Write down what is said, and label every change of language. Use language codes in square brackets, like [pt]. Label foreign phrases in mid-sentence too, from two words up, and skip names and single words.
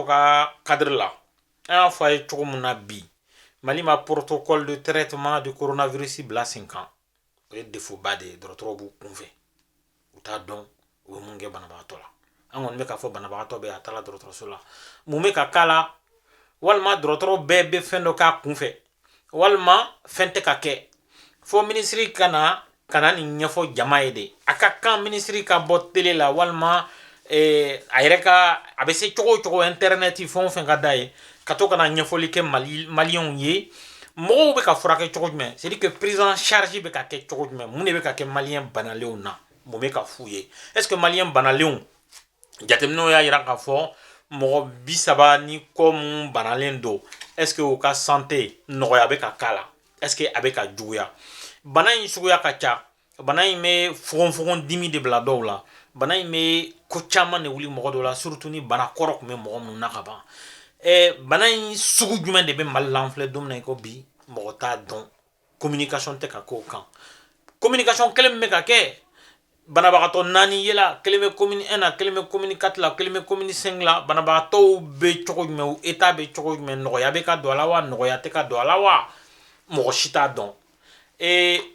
[bm] ka cadre la an y'a fɔ a ye cogo min na bi mali ma [fr] protocole de traitement du coronavirus [bm] bila sen kan o ye défaut ba de ye dɔgɔtɔrɔw b'u kunfɛ u t'a dɔn u bɛ mun kɛ banabagatɔ la an kɔni bɛ k'a fɔ banabagatɔ bɛ a taara dɔgɔtɔrɔso la mun bɛ ka k'a la walima dɔgɔtɔrɔ bɛɛ bɛ fɛn dɔ k'a kunfɛ walima fɛn tɛ ka kɛ fo minisiri kana nin ɲɛfɔ jama ye de a ka kan minisiri ka bɔ télé la walima a yɛrɛ ka a bɛ se cogo o cogo internet fɛn o fɛn ka d'a ye ka to kana ɲɛfɔli kɛ maliyɛnw ye mɔgɔw bɛ ka furakɛ cogo jumɛn [fr] c'est à dire que prise en charge [bm] bɛ ka kɛ cogo jumɛn mun de bɛ ka kɛ maliyɛn banalenw na mun bɛ ka f'u ye [fr] est ce que [bm] maliyɛn banalenw jateminɛw y'a yira k'a fɔ mɔgɔ 30 ni kɔ mun banalen don [fr] est ce que [bm] u ka santé nɔgɔya bɛ ka k'a la [fr] est ce que [bm] a bɛ ka juguya bana in suguya ka ca bana in bɛ fogonfogon dimi de bila dɔw la bana in bɛ ko caman de wuli mɔgɔ dɔw la surtout ni bana kɔrɔ tun bɛ mɔgɔ minnu na ka ban bana in sugu jumɛn de bɛ mali la an filɛ don min na i ko bi mɔgɔ t'a dɔn communication tɛ ka k'o kan communication kelen min bɛ ka kɛ banabagatɔ 4 yela kelen bɛ commune 1 na kelen bɛ commune 4 la kelen bɛ commune 5 la banabagatɔw bɛ cogo jumɛn u état bɛ cogo jumɛn nɔgɔya bɛ ka don a la wa nɔgɔya tɛ ka don a la wa mɔgɔ si t'a dɔn